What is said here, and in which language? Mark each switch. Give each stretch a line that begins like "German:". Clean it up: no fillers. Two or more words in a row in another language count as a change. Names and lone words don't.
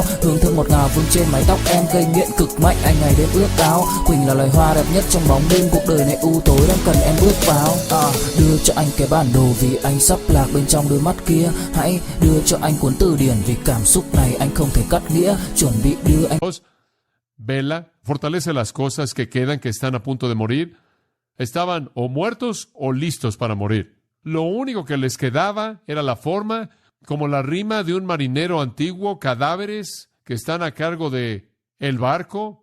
Vietnamese: Hương thơm ngọt ngào vương trên mái tóc em, gây nghiện cực mạnh anh ngày đêm ước ao. Quỳnh là loài hoa đẹp nhất trong bóng đêm, cuộc đời này u tối đang cần em bước vào. Đưa cho anh cái bản đồ vì anh sắp lạc bên trong đôi mắt kia. Hãy đưa cho anh cuốn từ điển vì cảm xúc này anh không thể cắt nghĩa. Chuẩn bị đưa anh.
Spanish: Vela fortalece las cosas que quedan, que están a punto de morir. Estaban o muertos o listos para morir. Lo único que les quedaba era la forma, como la rima de un marinero antiguo, cadáveres que están a cargo de el barco.